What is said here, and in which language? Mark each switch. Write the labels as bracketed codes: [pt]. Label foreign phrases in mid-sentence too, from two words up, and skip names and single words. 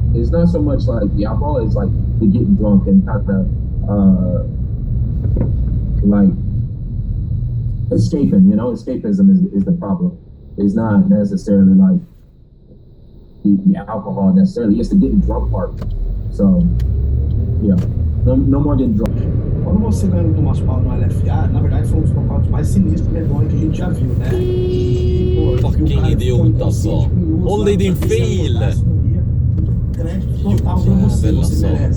[en] It's not so much like the alcohol, it's like the getting drunk and kind of like escaping, escapism is the problem. It's not necessarily like the alcohol necessarily, it's the getting drunk part. So, yeah, no more getting drunk. [pt] Quando você ganha um Thomas Paulo no LFA, na verdade foi um dos knockouts mais sinistros medonhos que a gente já viu, né? [en] Fucking idiot [sv] alltså. Håll dig din fil! [pt] Crédito total pra você, você merece.